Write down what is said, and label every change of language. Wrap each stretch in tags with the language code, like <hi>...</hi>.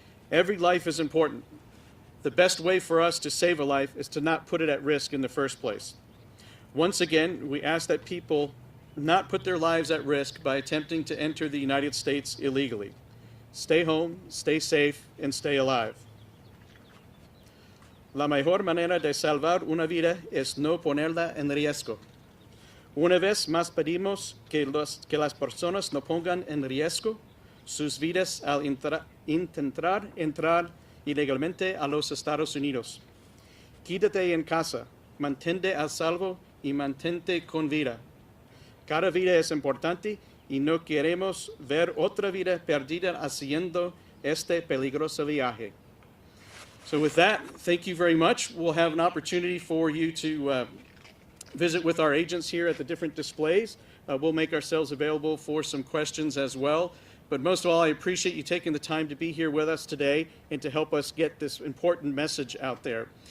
<en>Every life is important. The best way for us to save a life is to not put it at risk in the first place. Once again, we ask that people not put their lives at risk by attempting to enter the United States illegally. Stay home, stay safe, and stay alive.</en> <es>La mejor manera de salvar una vida es no ponerla en riesgo. Una vez más pedimos que las personas no pongan en riesgo sus vidas al intentar entrar ilegalmente a los Estados Unidos. Quédate en casa, mantente a salvo y mantente con vida. Cada vida es importante y no queremos ver otra vida perdida haciendo este peligroso viaje.</es> <en>So with that, thank you very much. We'll have an opportunity for you to visit with our agents here at the different displays. We'll make ourselves available for some questions as well. But most of all, I appreciate you taking the time to be here with us today and to help us get this important message out there.</en>